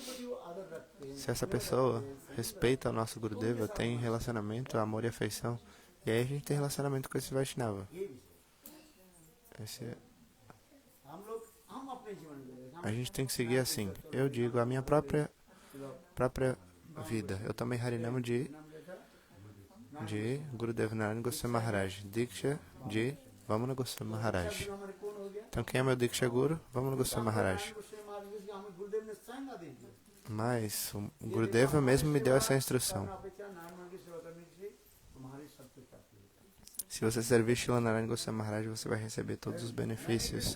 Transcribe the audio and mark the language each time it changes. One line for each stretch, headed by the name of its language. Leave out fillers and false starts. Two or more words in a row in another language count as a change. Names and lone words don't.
Portuguese: Se essa pessoa respeita o nosso Gurudeva, tem relacionamento, amor e afeição, E aí a gente tem relacionamento com esse Vaishnava. A gente tem que seguir assim. Eu digo a minha própria vida. Eu tomei Harinama de Gurudev Narayana Goswami Maharaj. Diksha de Vamana Goswami Maharaj. Então quem é meu
Sanskrit: Diksha Guru?
Portuguese: Vamana Goswami Maharaj. Mas o Gurudeva mesmo me deu essa instrução. Se você servir Srila Narayana Goswami Maharaj, você vai receber todos os benefícios.